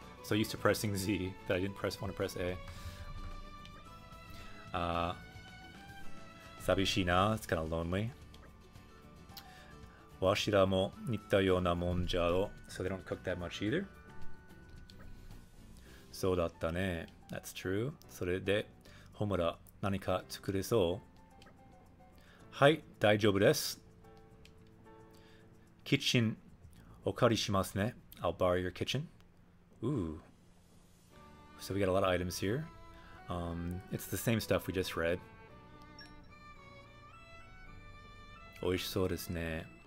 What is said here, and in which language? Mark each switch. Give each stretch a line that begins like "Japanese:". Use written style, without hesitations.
English: So used to pressing Z that I didn't want to press A. Sabishina, it's kind of lonely.
Japanese: Washira mo nitta yona mon jaro.
English: So they don't cook that much either.
Japanese: So datta ne.
English: That's true.
Japanese: それで、Homura, 何か作れそう? はい、大丈夫です。 Kitchen, お借りしますね.
English: I'll borrow your kitchen. Ooh. So we got a lot of items here. It's the same stuff we just read.
Japanese: 美味しそうですね.